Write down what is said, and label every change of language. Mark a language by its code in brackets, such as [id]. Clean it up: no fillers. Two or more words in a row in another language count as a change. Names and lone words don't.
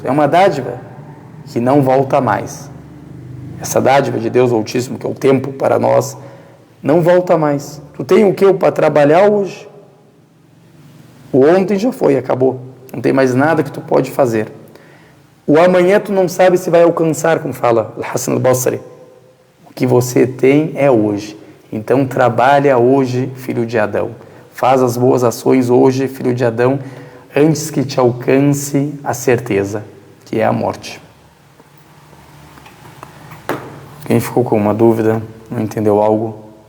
[pt] É uma dádiva que não volta mais. Essa dádiva de Deus Altíssimo, que é o tempo para nós, não volta mais. Tu tem o que para trabalhar hoje? O ontem já foi, acabou. Não tem mais nada que tu pode fazer. O amanhã tu não sabe se vai alcançar, como fala Hassan al-Basri. O que você tem é hoje. Então trabalha hoje, filho de Adão. Faz as boas ações hoje, filho de Adão, antes que te alcance a certeza, que é a morte. Quem ficou com uma dúvida, não entendeu algo?